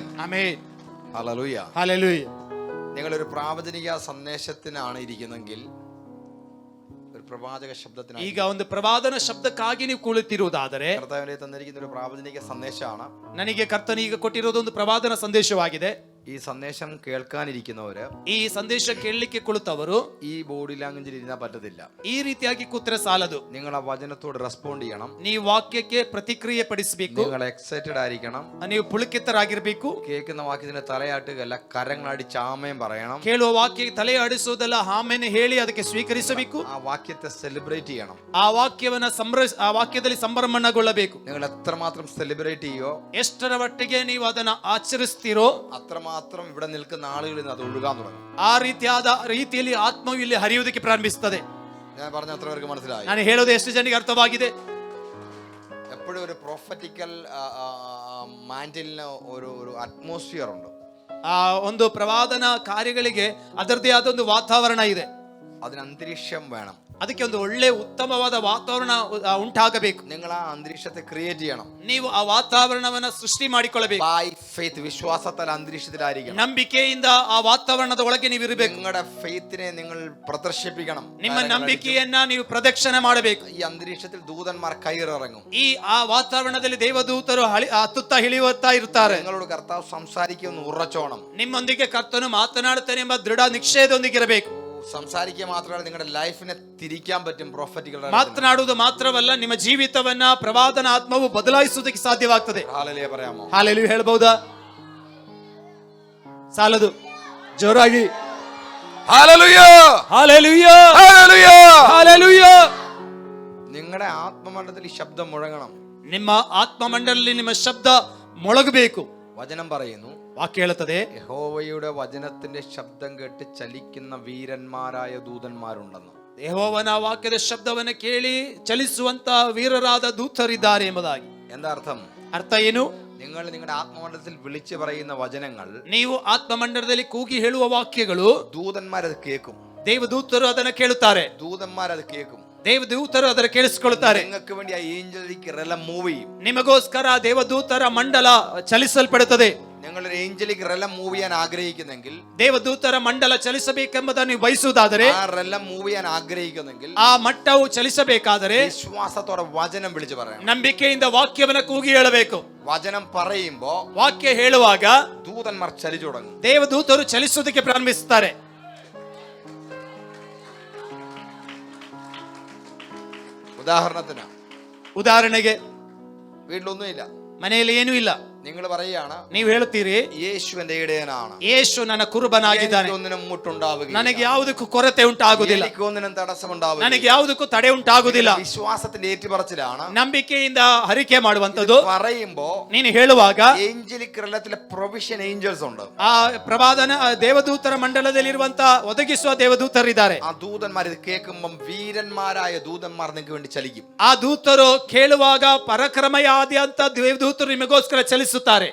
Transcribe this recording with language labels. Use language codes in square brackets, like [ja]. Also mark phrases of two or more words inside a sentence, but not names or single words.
[ml] ആമേൻ. ഹല്ലേലൂയ ഹല്ലേലൂയ. നിങ്ങളൊരു പ്രാവചനിക സന്ദേശത്തിനാണ് ഇരിക്കുന്നെങ്കിൽ, ഒരു പ്രവാചക ശബ്ദത്തിനാണ്, [kn] ಈಗ ಒಂದು ಪ್ರವಾದನ ಶಬ್ದಕ್ಕಾಗಿ ನೀವು ಕುಳಿತಿರುವುದಾದರೆ, [ml] കർത്താവിനെ തന്നിരിക്കുന്ന ഒരു പ്രാവചനിക സന്ദേശമാണ്. [kn] ನನಗೆ ಕರ್ತನ ಈಗ ಕೊಟ್ಟಿರೋದು ಒಂದು ಪ್ರವಾದನ ಸಂದೇಶವಾಗಿದೆ. [ml] ഈ സന്ദേശം കേൾക്കാനിരിക്കുന്നവര്, [kn] ಈ ಸಂದೇಶ ಕೇಳಲಿಕ್ಕೆ ಕುಳಿತವರು [ml] ഈ [en] body language-il [ml] ഇരുന്നാൽ പറ്റത്തില്ല. [kn] ಈ ರೀತಿಯಾಗಿ ಕೂತ್ರೆ ಸಾಲದು. [ml] നിങ്ങൾ ആ വചനത്തോട് റെസ്പോണ്ട് ചെയ്യണം. [kn] ನೀವು ವಾಕ್ಯಕ್ಕೆ ಪ್ರತಿಕ್ರಿಯೆ ಪಡಿಸಬೇಕು. [ml] നിങ്ങൾ എക്സൈറ്റഡ് ആയിരിക്കണം. [kn] ನೀವು ಪುಳಕಿತರಾಗಿರ್ಬೇಕು. [ml] കേൾക്കുന്ന വാക്യത്തിന് തലയാട്ടുകയല്ല, കരങ്ങളടിച്ച് ആമേൻ പറയണം. [kn] ಕೇಳುವ ವಾಕ್ಯಕ್ಕೆ ತಲೆ ಆಡಿಸುವುದಲ್ಲ, ಆಮೇಲೆ ಹೇಳಿ ಅದಕ್ಕೆ ಸ್ವೀಕರಿಸಬೇಕು. [ml] ആ വാക്യത്തെ സെലിബ്രേറ്റ് ചെയ്യണം. [kn] ಆ ವಾಕ್ಯವನ್ನ ಆ ವಾಕ್ಯದಲ್ಲಿ ಸಂಭ್ರಮಣಗೊಳ್ಳಬೇಕು. [ml] നിങ്ങൾ എത്രമാത്രം സെലിബ്രേറ്റ് ചെയ്യോ, [kn] ಎಷ್ಟರ ಮಟ್ಟಿಗೆ ನೀವು ಅದನ್ನ ಆಚರಿಸ್ತೀರೋ [ml] അത്രമാത്രം ഇവിടെ നിൽക്കുന്ന ആളുകളിൽ നിന്ന് അത് ഒഴുകാൻ തുടങ്ങും. [kn] ಆ ರೀತಿಯಲ್ಲಿ ಆತ್ಮವು ಇಲ್ಲಿ ಹರಿಯುವುದಕ್ಕೆ ಪ್ರಾರಂಭಿಸುತ್ತದೆ. [ml] ഞാൻ പറഞ്ഞ അത്ര പേർക്ക് മനസ്സിലായി? [kn] ನಾನು ಹೇಳೋದು ಎಷ್ಟು ಜನರಿಗೆ ಅರ್ಥವಾಗಿದೆ? [ml] എപ്പോഴും ഒരു [en] prophetical mantle-inu [ml] ഒരു അറ്റ്മോസ്ഫിയർ ഉണ്ട്. [kn] ಆ ಒಂದು ಪ್ರವಾದನ ಕಾರ್ಯಗಳಿಗೆ ಅದರದೇ ಆದ ಒಂದು ವಾತಾವರಣ ಇದೆ. [ml] അതിന് അന്തരീക്ഷം വേണം. [kn] ಅದಕ್ಕೆ ಒಂದು ಒಳ್ಳೆ ಉತ್ತಮವಾದ ವಾತಾವರಣ ಉಂಟಾಗಬೇಕು. [ml] നിങ്ങൾ ആ അന്തരീക്ഷത്തെ ക്രിയേറ്റ് ചെയ്യണം. [kn] ನೀವು ಆ ವಾತಾವರಣವನ್ನ ಸೃಷ್ಟಿ ಮಾಡಿಕೊಳ್ಳಬೇಕು. [en] by faith, [ml] വിശ്വാസത്താൽ അന്തരീക്ഷത്തിലായിരിക്കണം. [kn] ನಂಬಿಕೆಯಿಂದ ಆ ವಾತಾವರಣದ ಒಳಗೆ ನೀವು ಇರಬೇಕು. [ml] നിങ്ങളുടെ ഫെയ്ത്തിനെ നിങ്ങൾ പ്രദർശിപ്പിക്കണം. [kn] ನಿಮ್ಮ ನಂಬಿಕೆಯನ್ನ ನೀವು ಪ್ರದರ್ಶನ ಮಾಡಬೇಕು. [ml] ഈ അന്തരീക്ഷത്തിൽ ദൂതന്മാർ കയറിറങ്ങും. [kn] ಆ ವಾತಾವರಣದಲ್ಲಿ ದೇವದೂತರು ಹತ್ತುತ್ತಾ ಇಳಿಯುತ್ತಾ ಇರ್ತಾರೆ. [ml] നിങ്ങളോട് കർത്താവ് സംസാരിക്കുമെന്ന് ഉറച്ചോണം. [kn] ನಿಮ್ಮೊಂದಿಗೆ ಕರ್ತನು ಮಾತನಾಡುತ್ತಾನೆ ಎಂಬ ದೃಢ ನಿಶ್ಚಯದೊಂದಿಗೆ ಇರಬೇಕು. [ml] സംസാരിക്കുക മാത്രമല്ല, നിങ്ങളുടെ ലൈഫിനെ തിരിക്കാൻ പറ്റും. പ്രൊഫറ്റിക്കൽ [kn] ಮಾತನಾಡುವುದು ಮಾತ್ರವಲ್ಲ, ನಿಮ್ಮ ಜೀವಿತವನ್ನ ಪ್ರವಾದನ ಆತ್ಮವು ಬದಲಾಯಿಸುವುದಕ್ಕೆ ಸಾಧ್ಯವಾಗ್ತದೆ. [ml] ഹല്ലേലൂയ പറയാമോ? [kn] ಹಾಲೆಲೂಯ ಹೇಳಬಹುದಾ? ಸಾಲದು. ಜೋರಾಗಿ [ml] ഹല്ലേലൂയ [kn] ಹಾಲೆಲೂಯ [ml] ഹല്ലേലൂയ [kn] ಹಾಲೆಲೂಯ. [ml] നിങ്ങളുടെ ആത്മമണ്ഡലത്തിൽ ഈ ശബ്ദം മുഴങ്ങണം. [kn] ನಿಮ್ಮ ಆತ್ಮಮಂಡಲದಲ್ಲಿ ನಿಮ್ಮ ಶಬ್ದ ಮೊಳಗಬೇಕು. [ml] വചനം പറയുന്നു, [kn] ವಾಕ್ಯ ಹೇಳುತ್ತದೆ, [ml] യഹോവയുടെ വചനത്തിന്റെ ശബ്ദം കേട്ട് ചലിക്കുന്ന വീരന്മാരായ ദൂതന്മാരുണ്ടെന്ന്. [kn] ಯೆಹೋವನ ವಾಕ್ಯದ ಶಬ್ದವನ್ನು ಕೇಳಿ ಚಲಿಸುವಂತ ವೀರರಾದ ದೂತರಿದ್ದಾರೆ ಎಂಬುದಾಗಿ. [ml] എന്താ അർത്ഥം? [kn] ಅರ್ಥ ಏನು? [ml] നിങ്ങൾ നിങ്ങളുടെ ആത്മമണ്ഡലത്തിൽ വിളിച്ചു പറയുന്ന വചനങ്ങൾ, [kn] ನೀವು ಆತ್ಮಮಂಡಲದಲ್ಲಿ ಕೂಗಿ ಹೇಳುವ ವಾಕ್ಯಗಳು [ml] ദൂതന്മാരത് കേൾക്കും. [kn] ದೇವದೂತರು ಅದನ್ನು ಕೇಳುತ್ತಾರೆ. [ml] ദൂതന്മാരത് കേൾക്കും. [kn] ದೇವದೂತರು ಅದನ್ನು ಕೇಳಿಸಿಕೊಳ್ಳುತ್ತಾರೆ. [ml] നിങ്ങൾക്ക് വേണ്ടി ಆ [en] angelic realm move [ml] ചെയ്യും. [kn] ನಿಮಗೋಸ್ಕರ ದೇವದೂತರ ಮಂಡಲ ಚಲಿಸಲ್ಪಡುತ್ತದೆ. [ml] നിങ്ങളൊരു [en] angelic realm move [ml] ചെയ്യാൻ ആഗ്രഹിക്കുന്നെങ്കിൽ, [kn] ದೇವದೂತರ ಮಂಡಲ ಚಲಿಸಬೇಕೆಂಬುದನ್ನು ನೀವು ಬಯಸುವುದಾದರೆ, [ml] ആ [en] realm move [ml] ചെയ്യാൻ ആഗ്രഹിക്കുന്നെങ്കിൽ, [kn] ಆ ಮಟ್ಟವು ಚಲಿಸಬೇಕಾದರೆ [ml] വിശ്വാസത്തോടെ വചനം വിളിച്ചു പറയണം. [kn] ನಂಬಿಕೆಯಿಂದ ವಾಕ್ಯವನ್ನು ಕೂಗಿ ಹೇಳಬೇಕು. [ml] വചനം പറയുമ്പോ [kn] ವಾಕ್ಯ ಹೇಳುವಾಗ [ml] ദൂതന്മാർ ചലിച്ചു തുടങ്ങും. [kn] ದೇವದೂತರು ಚಲಿಸುವುದಕ್ಕೆ ಪ್ರಾರಂಭಿಸುತ್ತಾರೆ. ಉದಾಹರಣೆಗೆ, [ml] വീട്ടിലൊന്നുമില്ല, [kn] ಮನೆಯಲ್ಲಿ ಏನೂ ಇಲ್ಲ, [ml] നിങ്ങൾ പറയുകയാണ്, [kn] ನೀವು ಹೇಳುತ್ತೀರಿ, [ml] യേശു എന്റെ ഇടയനാണ്, [kn] ಯೇಸು ನನ್ನ ಕುರುಬನಾಗಿದ್ದಾನೆ, [ml] ഒന്നിനും മുട്ടുണ്ടാവുകയില്ല, [kn] ನನಗೆ ಯಾವುದಕ್ಕೂ ಕೊರತೆ ಉಂಟಾಗುವುದಿಲ್ಲ, [ml] ഒന്നിനും തടസ്സമുണ്ടാവുകയില്ല. [kn] ನನಗೆ ಯಾವುದಕ್ಕೂ ತಡೆ ಉಂಟಾಗುವುದಿಲ್ಲ. [ml] വിശ്വാസത്തിന്റെ ഏറ്റുപറച്ചിലാണ്. [kn] ನಂಬಿಕೆಯಿಂದ ಹರಿಕೆ ಮಾಡುವಂತದ್ದು. [ml] പറയുമ്പോ [kn] ನೀನು ಹೇಳುವಾಗ [en] angelic realm-ile provision angels [ml] ഉണ്ട്. [kn] ಆ ಪ್ರವಾದನ ದೇವದೂತರ ಮಂಡಲದಲ್ಲಿರುವಂತ ಒದಗಿಸುವ ದೇವದೂತರಿದ್ದಾರೆ. [ml] ആ ദൂതന്മാർ ഇത് കേൾക്കുമ്പോൾ വീരന്മാരായ ദൂതന്മാർ നിങ്ങൾക്ക് വേണ്ടി ചലിക്കും. [kn] ಆ ದೂತರು ಕೇಳುವಾಗ ಪರಾಕ್ರಮಯಾದ್ಯಂತ ದೇವದೂತರು ನಿಮಗೋಸ್ಕರ ಚಲಿಸುತ್ತಾರೆ.